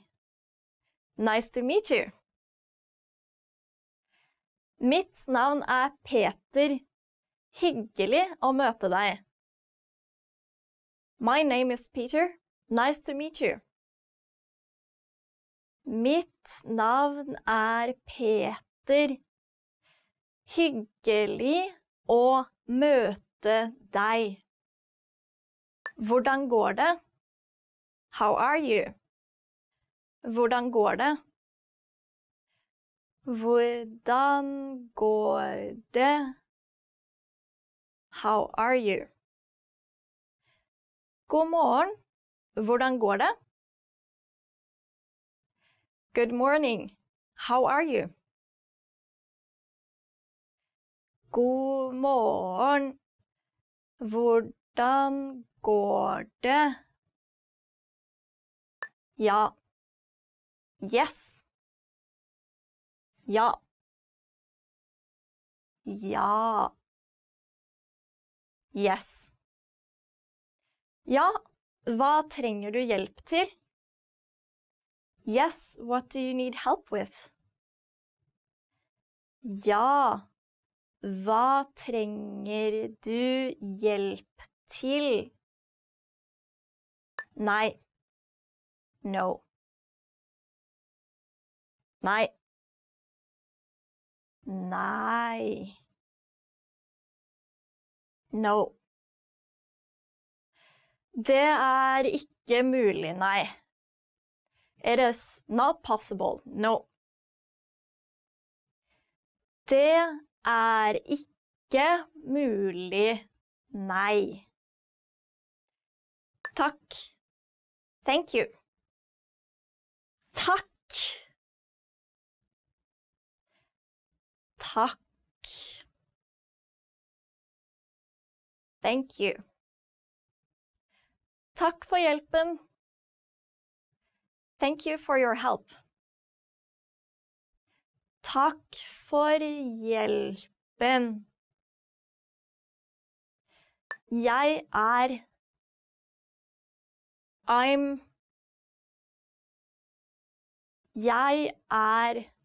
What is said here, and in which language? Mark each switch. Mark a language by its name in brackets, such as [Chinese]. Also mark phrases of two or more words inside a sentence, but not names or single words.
[English] Nice to meet you. [Norwegian] Mitt navn er Peter. Hyggelig å møte deg. [English] My name is Peter. Nice to meet you. [Norwegian] Mitt navn er Peter. Hyggelig å møte deg. Hvordan går det? [English] How are you? [Norwegian] Hvordan går det? Hvordan går det? [English] How are you? [Norwegian] God morgen. Hvordan går det? [English] Good morning. How are you? [Norwegian] God morgen. Hvordan går det? Ja. Yes. Ja. Ja. [English] Yes. [Norwegian] Ja, hva trenger du hjelp til? [English] Yes, what do you need help with? [Norwegian] Ja, hva trenger du hjelp til? Nei. No. Nei. Nei. No. Det er ikke mulig, nei. [English] It is not possible, no. [Norwegian] Det er ikke mulig, nei. Takk. [English] Thank you. [Norwegian] Takk. Takk. [English] Thank you. [Norwegian] Takk for hjelpen. [English] Thank you for your help. [Norwegian] Takk for hjelpen. Jeg er. I'm. Jeg er.